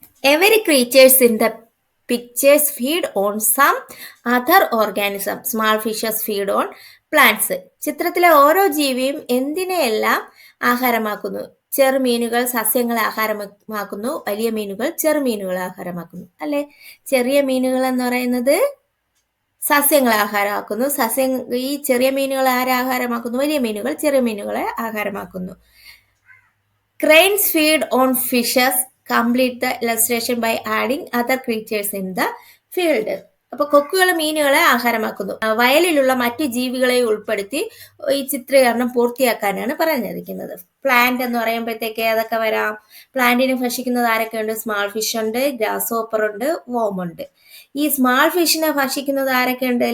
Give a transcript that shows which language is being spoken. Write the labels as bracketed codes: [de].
[en] Every creatures in the pictures feed on some other organism. Small fishes feed on plants. [ml] ചിത്രത്തിലെ ഓരോ ജീവിയും എന്തിനെയെല്ലാം ആഹാരമാക്കുന്നു? ചെറുമീനുകൾ സസ്യങ്ങളെ ആഹാരമാക്കുന്നു, വലിയ മീനുകൾ ചെറുമീനുകളെ ആഹാരമാക്കുന്നു. അല്ലെ, ചെറിയ മീനുകൾ എന്ന് പറയുന്നത് സസ്യങ്ങളെ ആഹാരമാക്കുന്നു. ഈ ചെറിയ മീനുകളെ ആഹാരമാക്കുന്നു? വലിയ മീനുകൾ ചെറിയ മീനുകളെ ആഹാരമാക്കുന്നു. [en] Cranes feed on fishes. Complete the illustration by adding other creatures in the field. അപ്പൊ കൊക്കുകൾ മീനുകളെ ആഹാരമാക്കുന്നു. വയലിലുള്ള മറ്റു ജീവികളെ ഉൾപ്പെടുത്തി ഈ ചിത്രീകരണം പൂർത്തിയാക്കാനാണ് പറഞ്ഞിരിക്കുന്നത്. [ml] പ്ലാന്റ് എന്ന് പറയുമ്പോഴത്തേക്ക് അതൊക്കെ വരാം. പ്ലാന്റിനെ ഭക്ഷിക്കുന്നത് ആരൊക്കെയുണ്ട്? സ്മാൾ ഫിഷ് ഉണ്ട്, ഗ്രാസ് ഹോപ്പർ ഉണ്ട്, വോം ഉണ്ട്. ഈ സ്മാൾ ഫിഷിനെ ഭക്ഷിക്കുന്നത് ആരൊക്കെയുണ്ട്?